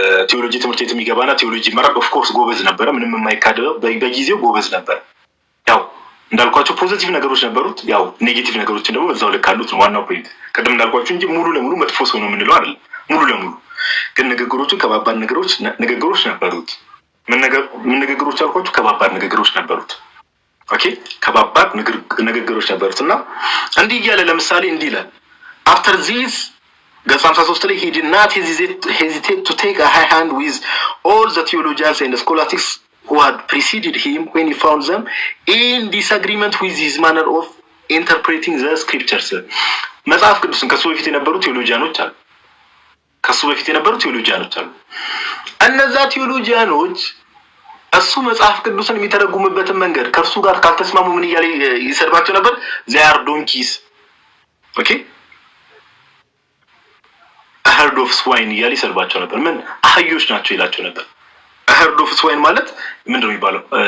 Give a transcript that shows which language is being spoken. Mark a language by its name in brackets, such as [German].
[Amharic] ቴዎሎጂ ትምህርት ቤት የሚገባና ቴዎሎጂ መራቅ ኦፍ ኮርስ ጎበዝ ነበረ። ምንም የማይካደው በጊዜው ጎበዝ ነበር። ያው እንዳልኳቸው ፖዚቲቭ ነገሮች ነበሩት፣ ያው ኔጌቲቭ ነገሮችን ደግሞ በዛው ልክ አሉት ነው ዋናው ፖይንት። ቅድም እንዳልኳቸው እንጂ ሙሉ ለሙሉ መጥፎ ሰው ነው የምንለው አይደል። ሙሉ ለሙሉ ግን ንግግሮቹ ከባባድ ንግግሮች ነበሩት። ምን ንግግሮች አልኳችሁ? ከባባድ ንግግሮች ነበሩት። ኦኬ ከባባድ ንግግሮች ነበሩት እና እንዲህ እያለ ለምሳሌ እንዲህ ይላል [English] after this [Amharic] ገጽ 53 ላይ [English] he did not hesitate to take a high hand with all the theologians and the scholastics who had preceded him when he found them in disagreement with his manner of interpreting the scriptures. [Amharic] መጽሐፍ ቅዱስን ከሱ በፊት የነበሩ ቴዎሎጂያኖች አሉ። እነዛ ቴዎሎጂያኖች እሱ መጽሐፍ ቅዱስን የሚተረጉምበትን መንገድ ከእርሱ ጋር ካልተስማሙ ምን እያለ ይሰድባቸው ነበር? [English] they are donkeys. [Amharic] ኦኬ [English] herd of swine [Amharic] እያለ ይሰድባቸው ነበር። ምን አህዮች ናቸው ይላቸው ነበር። herd of swine ማለት ምንድን ነው የሚባለው?